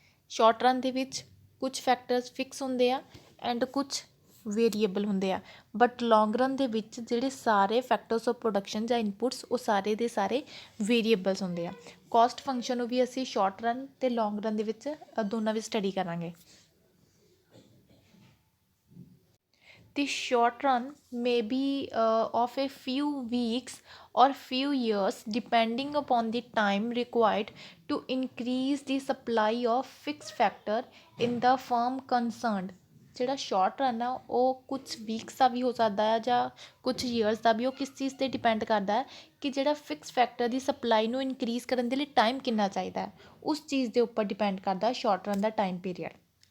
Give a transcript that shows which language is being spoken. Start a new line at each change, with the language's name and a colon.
Punjabi: Short run ਦੇ ਵਿੱਚ ਕੁਝ ਫੈਕਟਰਸ ਫਿਕਸ ਹੁੰਦੇ ਆ ਐਂਡ ਕੁਝ ਵੇਰੀਏਬਲ ਹੁੰਦੇ ਆ, ਬਟ ਲੌਂਗ ਰਨ ਦੇ ਵਿੱਚ ਜਿਹੜੇ ਸਾਰੇ ਫੈਕਟਰਸ ਆਫ ਪ੍ਰੋਡਕਸ਼ਨ ਜਾਂ ਇਨਪੁਟਸ ਉਹ ਸਾਰੇ ਦੇ ਸਾਰੇ ਵੇਰੀਏਬਲਸ ਹੁੰਦੇ ਆ। ਕੋਸਟ ਫੰਕਸ਼ਨ ਨੂੰ ਵੀ ਅਸੀਂ ਸ਼ਾਰਟ ਰਨ ਅਤੇ ਲੌਂਗ ਰਨ ਦੇ ਵਿੱਚ ਦੋਨਾਂ ਵਿੱਚ ਸਟੱਡੀ ਕਰਾਂਗੇ।
English: The short run may be of a few weeks or few years depending upon the time required to increase the supply of fixed factor in the firm concerned।
Punjabi: ਜਿਹੜਾ short run ਆ ਉਹ ਕੁਝ weeks ਦਾ ਵੀ ਹੋ ਸਕਦਾ ਹੈ ਜਾਂ ਕੁਝ years ਦਾ ਵੀ, ਉਹ ਕਿਸ ਚੀਜ਼ 'ਤੇ ਡਿਪੈਂਡ ਕਰਦਾ ਹੈ ਕਿ ਜਿਹੜਾ ਫਿਕਸ ਫੈਕਟਰ ਦੀ ਸਪਲਾਈ ਨੂੰ ਇਨਕਰੀਜ਼ ਕਰਨ ਦੇ ਲਈ ਟਾਈਮ ਕਿੰਨਾ ਚਾਹੀਦਾ ਹੈ, ਉਸ ਚੀਜ਼ ਦੇ ਉੱਪਰ ਡਿਪੈਂਡ ਕਰਦਾ ਸ਼ਾਰਟ ਰਨ ਦਾ ਟਾਈਮ ਪੀਰੀਅਡ।